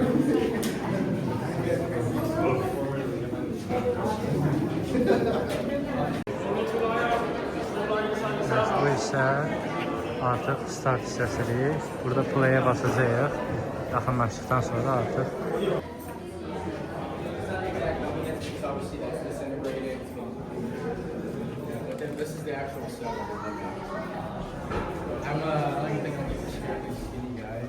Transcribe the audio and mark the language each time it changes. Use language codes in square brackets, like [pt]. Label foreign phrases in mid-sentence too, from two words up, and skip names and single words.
[az] Bu isə artıq start hissəsidir. Burada play-ə basacağıq. Yaxınlaşdıqdan sonra artıq [en] This is the actual setup. I'm I like to think I'm a fairly skinny guy.